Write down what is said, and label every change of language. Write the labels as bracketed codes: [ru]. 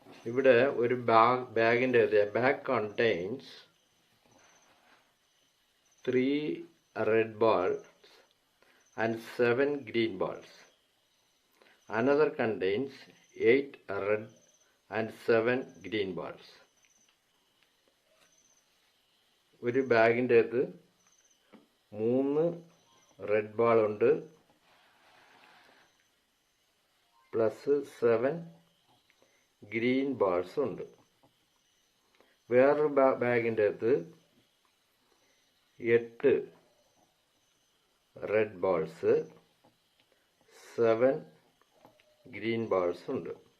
[ml] ഇവിടെ ഒരു ബാഗിൻ്റെ [en] Bag contains 3 red balls and 7 green balls. Another contains 8 red and 7 green balls. [ml] ഒരു ബാഗിൻ്റെ അകത്ത് 3 red ball ഉണ്ട്, പ്ലസ് 7 ഗ്രീൻ ബാൾസ് ഉണ്ട്. വേറൊരു ബാഗിൻ്റെ അകത്ത് 8 റെഡ് ബാൾസ്, 7 ഗ്രീൻ ബാൾസ് ഉണ്ട്.